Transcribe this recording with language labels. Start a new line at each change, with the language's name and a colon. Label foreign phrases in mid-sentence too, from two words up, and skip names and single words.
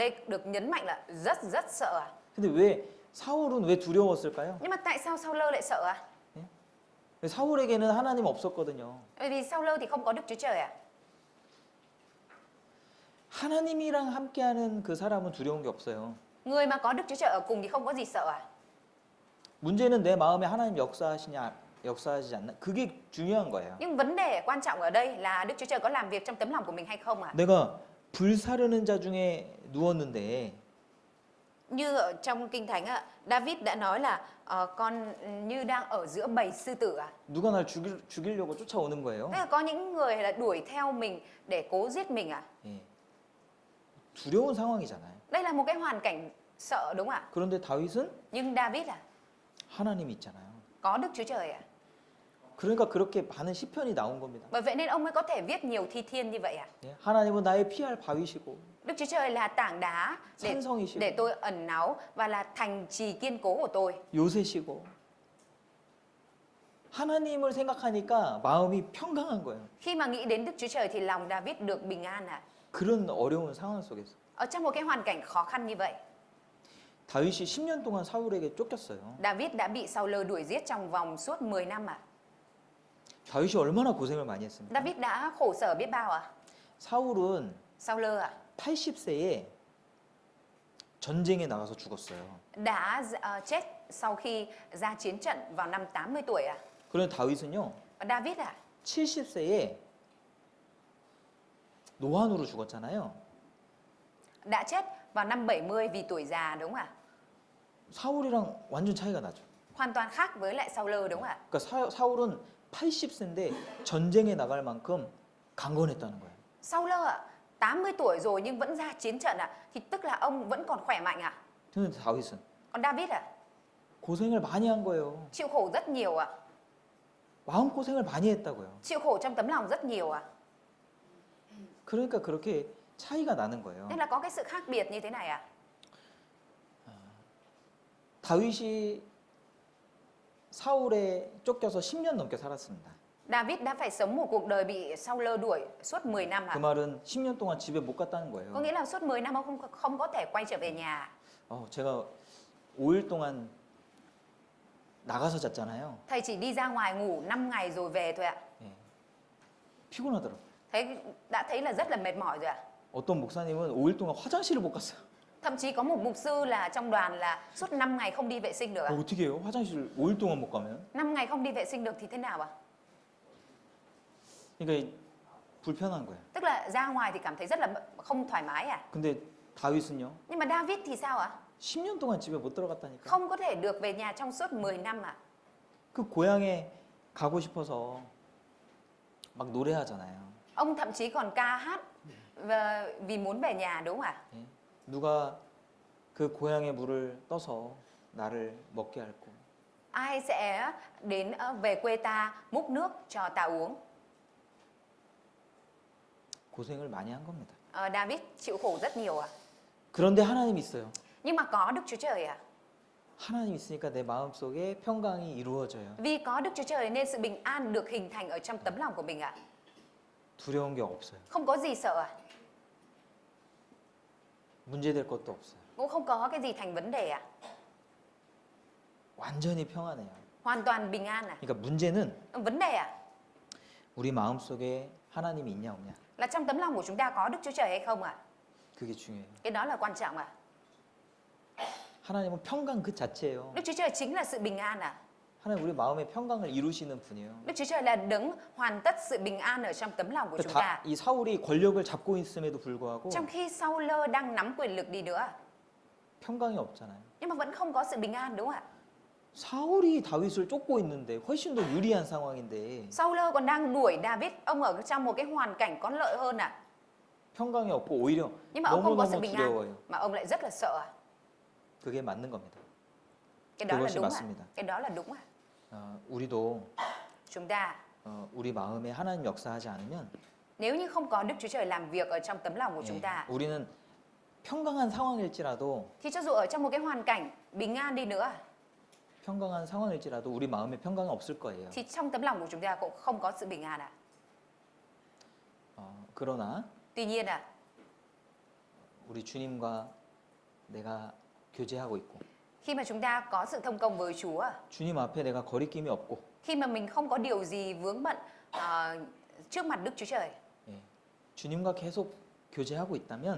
Vietnamese: Ở đây được nhấn mạnh là rất sợ à?
Korean: 근데 왜 사울은 왜 두려웠을까요?
Vietnamese: Nhưng mà tại sao Saul lại sợ à?
Korean: 사울에게는 하나님 없었거든요.
Vietnamese: Bởi vì Saul thì không có Đức Chúa Trời à?
Korean: 하나님이랑 함께하는 그 사람은 두려운 게 없어요.
Vietnamese: Người mà có Đức Chúa Trời ở cùng thì không có gì sợ à?
Korean: 문제는 내 마음에 하나님 역사하지 않나? 그게 중요한 거예요.
Vietnamese: Nhưng vấn đề quan trọng ở đây là Đức Chúa Trời có làm việc trong tấm lòng của mình hay không à?
Korean: 내가 불사르는 자 중에 누웠는데
Vietnamese: Như ở trong Kinh Thánh ạ, David đã nói là con như đang ở giữa bầy sư tử à?
Korean: 누가 날 죽이려고 쫓아오는 거예요.
Vietnamese: Tức là có những người là đuổi theo mình để cố giết mình à?
Korean: 예. 두려운 상황이잖아요.
Vietnamese: Đây là một cái hoàn cảnh sợ đúng không ạ?
Korean: 그런데 다윗은
Vietnamese: Nhưng David à,
Korean: 하나님이 있잖아요.
Vietnamese: có Đức Chúa Trời à?
Korean: 그러니까 그렇게 많은 시편이 나온 겁니다.
Vietnamese: Bởi vậy nên ông mới có thể viết nhiều thi thiên như vậy à?
Korean: 예. 하나님은 나의 피할 바위시고
Vietnamese: Đức Chúa Trời là tảng đá
Korean: 산성이시고
Vietnamese: để tôi ẩn náu và là thành trì kiên cố của tôi.
Korean: 요새시고 하나님을 생각하니까 마음이 평강한 거예요.
Vietnamese: Khi mà nghĩ đến Đức Chúa Trời thì lòng David được bình an à?
Korean: 그런 어려운 상황 속에서
Vietnamese: Ở trong một cái hoàn cảnh khó khăn như vậy,
Korean: 다윗이 10년 동안 사울에게 쫓겼어요.
Vietnamese: David đã bị Saul đuổi giết trong vòng suốt 10 năm à?
Korean: 다윗이 얼마나 고생을 많이 했습니까?
Vietnamese: David đã khổ sở biết bao à?
Korean: 사울은
Vietnamese: Saul à?
Korean: 80세에 전쟁에 나가서 죽었어요.
Vietnamese: Đã chết sau khi ra chiến trận vào năm 80 tuổi à?
Korean: 그런데 다윗은요.
Vietnamese: Và David à?
Korean: 70세에 노환으로 죽었잖아요.
Vietnamese: Đã chết vào năm 70 vì tuổi già đúng không ạ?
Korean: 사울이랑 완전 차이가 나죠.
Vietnamese: Hoàn toàn khác với lại Saul đúng không ạ?
Korean: 그러니까 사울은 80세인데 전쟁에 나갈 만큼 강건했다는 거예요.
Vietnamese: Saul ạ, 80 tuổi rồi nhưng vẫn ra chiến trận ạ, thì tức là ông vẫn còn khỏe mạnh ạ.
Korean: 근데 다윗은
Vietnamese: Còn David ạ,
Korean: 고생을 많이 한 거예요.
Vietnamese: chịu khổ rất nhiều ạ.
Korean: 마음 고생을 많이 했다고요.
Vietnamese: Chịu khổ trong tấm lòng rất nhiều ạ.
Korean: 그러니까 그렇게 차이가 나는 거예요.
Vietnamese: Nên là có cái sự khác biệt như thế này ạ.
Korean: 다윗이 사울에 쫓겨서 10년 넘게 살았습니다.
Vietnamese: David đã phải sống một cuộc đời bị Saul đuổi suốt 10 năm
Korean: 그
Vietnamese: ạ.
Korean: 말은 10년 동안 집에 못 갔다는
Vietnamese: Có
Korean: 거예요.
Vietnamese: nghĩa là suốt 10 năm ông không có thể quay trở về nhà.
Korean: 제가 5일 동안 나가서 잤잖아요.
Vietnamese: Thầy chỉ đi ra ngoài ngủ 5 ngày rồi về thôi ạ.
Korean: 예. 피곤하더라고요.
Vietnamese: Đã thấy là rất là mệt mỏi rồi ạ.
Korean: 어떤 목사님은 5일 동안 화장실을 못 갔어요.
Vietnamese: Thậm chí có một mục sư là trong đoàn là suốt 5 ngày không đi vệ sinh được ạ.
Korean: 어떻게 해요? 화장실 5일 동안 못 가면?
Vietnamese: 5 ngày không đi vệ sinh được thì thế nào ạ?
Korean: 그러니까 불편한 거예요.
Vietnamese: Tức là ra ngoài thì cảm thấy rất là không thoải mái à?
Korean: 근데 다윗은요?
Vietnamese: Nhưng mà David thì sao ạ?
Korean: 10년 동안 집에 못 들어갔다니까.
Vietnamese: Không có thể được về nhà trong suốt 10 năm ạ.
Korean: 그 고향에 가고 싶어서 막 노래하잖아요.
Vietnamese: Ông thậm chí còn ca hát vì muốn về nhà đúng không ạ?
Korean: 예? 누가 그 고향의 물을 떠서 나를 먹게 할꼬.
Vietnamese: Ai sẽ đến về quê ta múc nước cho ta uống?
Korean: 고생을 많이 한 겁니다.
Vietnamese: David chịu khổ rất nhiều ạ.
Korean: 그런데 하나님이 있어요.
Vietnamese: Nhưng mà có Đức Chúa Trời ạ.
Korean: 하나님 있으니까 내 마음속에 평강이 이루어져요.
Vietnamese: Vì có Đức Chúa Trời nên sự bình an được hình thành ở trong tấm lòng của mình ạ.
Korean: 두려운 게 없어요.
Vietnamese: Không có gì sợ ạ.
Korean: 문제될 것도 없어요.
Vietnamese: Cũng không có cái gì thành vấn đề ạ.
Korean: 완전히 평안해요.
Vietnamese: Hoàn toàn bình an ạ.
Korean: 그러니까 문제는
Vietnamese: Vấn đề ạ
Korean: 우리 마음속에 하나님이 있냐 없냐.
Vietnamese: là trong tấm lòng của chúng ta có Đức Chúa Trời hay không ạ?
Korean: 그게 중요해요.
Vietnamese: Cái đó là quan trọng ạ.
Korean: 하나님은 평강 그 자체예요.
Vietnamese: Đức Chúa Trời chính là sự bình an ạ.
Korean: 하나님 우리 마음의 평강을 이루시는 분이에요.
Vietnamese: Đức Chúa Trời là đấng hoàn tất sự bình an ở trong tấm lòng của chúng ta.
Korean: 이 사울이 권력을 잡고 있음에도 불구하고
Vietnamese: Trong khi Saul đang nắm quyền lực đi nữa,
Korean: 평강이 없잖아요.
Vietnamese: nhưng mà vẫn không có sự bình an đúng không ạ?
Korean: 사울이 다윗을 쫓고 있는데 훨씬 더 유리한 상황인데
Vietnamese: Saul còn đang đuổi David, ông ở trong một cái hoàn cảnh có lợi hơn ạ.
Korean: 평강이 없고 오히려
Vietnamese: Nhưng mà ông không có sự
Korean: 너무너무
Vietnamese: bình
Korean: 두려워요.
Vietnamese: an, mà ông lại rất là sợ ạ.
Korean: 그게 맞는 겁니다.
Vietnamese: Cái đó là
Korean: 그것이
Vietnamese: đúng ạ.
Korean: 맞습니다.
Vietnamese: Cái đó là đúng ạ.
Korean: 우리도
Vietnamese: Chúng ta
Korean: 우리 마음에 하나님 역사하지 않으면
Vietnamese: nếu như không có Đức Chúa Trời làm việc ở trong tấm lòng của chúng ta,
Korean: 우리는 평강한 상황일지라도
Vietnamese: thì cho dù ở trong một cái hoàn cảnh bình an đi nữa,
Korean: 평강한 상황일지라도 우리 마음에 평강은 없을 거예요.
Vietnamese: thì trong tấm lòng của chúng ta cũng không có sự bình an ạ.
Korean: 그러나
Vietnamese: Tuy nhiên ạ,
Korean: 우리 주님과 내가 교제하고 있고
Vietnamese: khi mà chúng ta có sự thông công với Chúa,
Korean: 주님 앞에 내가 거리낌이 없고
Vietnamese: khi mà mình không có điều gì vướng bận trước mặt Đức Chúa Trời,
Korean: 예, 주님과 계속 교제하고 있다면